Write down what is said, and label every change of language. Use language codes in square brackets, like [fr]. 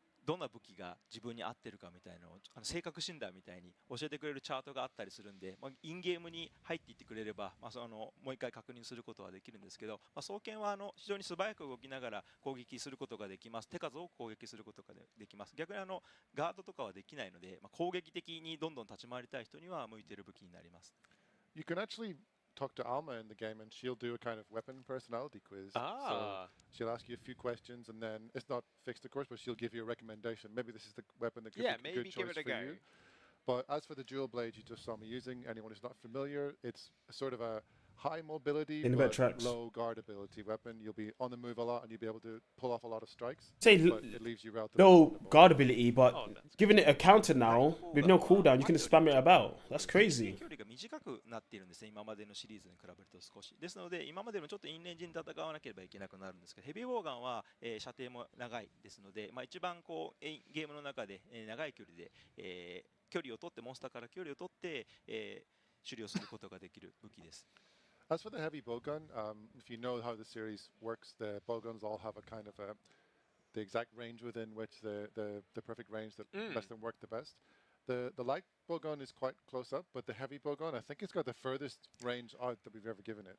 [ja] どんな武器が自分に合ってるかみたいなのを性格診断みたいに教えてくれるチャートがあったりするんで、インゲームに入っていってくれれば、もう一回確認することはできるんですけど、双剣は非常に素早く動きながら攻撃することができます。手数を攻撃することができます。逆にガードとかはできないので、攻撃的にどんどん立ち回りたい人には向いている武器になります。 [en] You can actually talk to Alma in the game, and she'll do a kind of weapon personality quiz. So she'll ask you a few questions, and then it's not fixed, of course, but she'll give you a recommendation. Maybe this is the weapon that could be a good choice for you. But as for the dual blade you just saw me using, anyone who's not familiar, it's sort of a high mobility but low guard ability weapon. You'll be on the move a lot, and you'll be able to pull off a lot of strikes. Say but it leaves you relatively low vulnerable. guard ability, but giving it a counter now with no cooldown, you can just spam it about. That's crazy. [ja] 距離が短くなっているんですね、今までのシリーズに比べると少し。ですので、今までのちょっとインレンジに戦わなければいけなくなるんですけど、ヘビーウォーガンは、射程も長いですので、一番ゲームの中で、長い距離で、距離を取って、モンスターから距離を取って、狩猟することができる武器です。 [en] As for the heavy bowgun, if you know how the series works, the bowguns all have a kind of the exact range within which the perfect range that lets them work the best. The light bowgun is quite close up, but the heavy bowgun, I think it's got the furthest range out that we've ever given it.